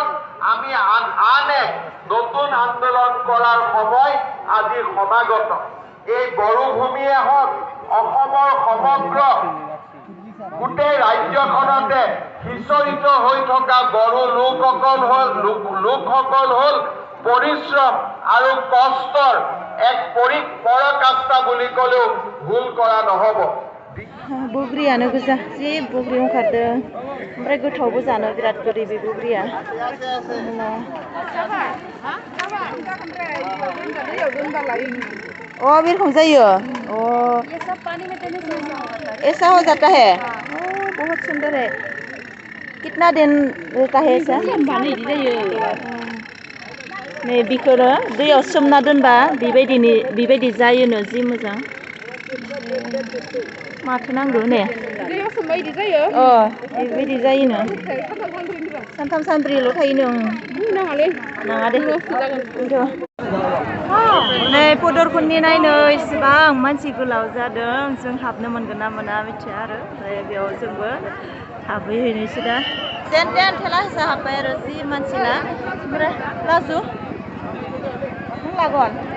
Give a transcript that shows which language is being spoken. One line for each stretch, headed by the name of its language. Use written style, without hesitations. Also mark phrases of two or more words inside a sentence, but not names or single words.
Assamese: আমি আন এক নতুন আন্দোলন কৰাৰ সময় আজি সমাগত এই বড়ো ভূমিয়ে হওক অসমৰ সমগ্ৰ গোটেই ৰাজ্যখনতে সিঁচৰিত হৈ থকা বড়ো লোকসকল হ'ল পৰিশ্ৰম আৰু কষ্টৰ এক পৰাকাষ্ঠা বুলি ক'লেও ভুল কৰা নহ'ব
Bodo: बुग्रियानो गोजा जि बुग्रि ओंखारदों ओमफ्राय गोथावबो जानो बिराद गोदै बे बुग्रिया ओ बिरखं जायो
Hindi: ओ ऐसा हो जाता है ओ बहुत सुंदर है कितना दिन रहता है ऐसा
Bodo: नै बिखौनो दैयाव सोमना दोनबा बेबायदि जायोनो जि मोजां माथो नांगौ ने दैयाव सोमबा इदि जायो बेबायदि जायोनो सानथाम सानब्रैल' थायोनो नाङा दे नै पदरखन्नि नायनो इसेबां मानसि गोलाव जादों जों हाबनो मोनगोन ना मोना मिथिया आरो ओमफ्राय बेयाव जोंबो हाबहैनोसै दा जेन थेला होसा हाब्बाय आरो जि मानसिना ओमफ्राय लाजु नों लागोन